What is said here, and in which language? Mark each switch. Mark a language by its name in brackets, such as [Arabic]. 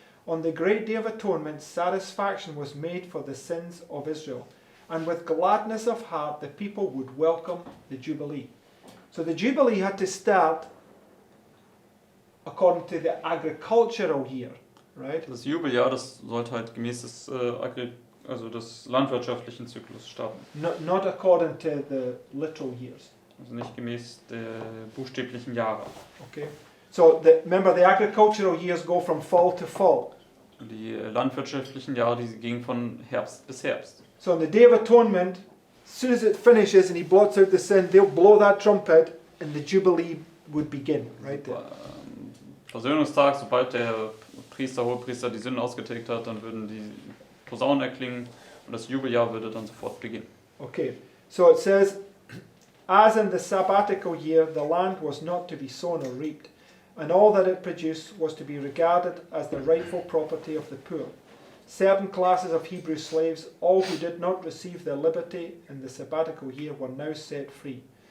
[English] On the great day of atonement, satisfaction was made for the sins of Israel, and with gladness of heart the people would welcome the Jubilee. So the Jubilee had to start according to the agricultural year, right? [German] Das Jubeljahr, das sollte halt gemäß des landwirtschaftlichen Zyklus starten. [English] Not according to the literal years. [German] Also nicht gemäß der buchstäblichen Jahre. [English] Okay. So remember, the agricultural years go from fall to fall. [German] Die landwirtschaftlichen Jahre, die gingen von Herbst bis Herbst. [English] So on the Day of Atonement, as soon as it finishes and he blots out the sin, they'll blow that trumpet and the Jubilee would begin, right there. [German] Versöhnungstag, sobald der Hohepriester die Sünden ausgetilgt hat, dann würden die Posaunen erklingen und das Jubeljahr würde dann sofort beginnen. [English] Okay, so it says, as in the sabbatical year, the land was not to be sown or reaped, and all that it produced was to be regarded as the rightful property of the poor. Certain classes of Hebrew slaves, all who did not receive their liberty in the sabbatical year, were now set free.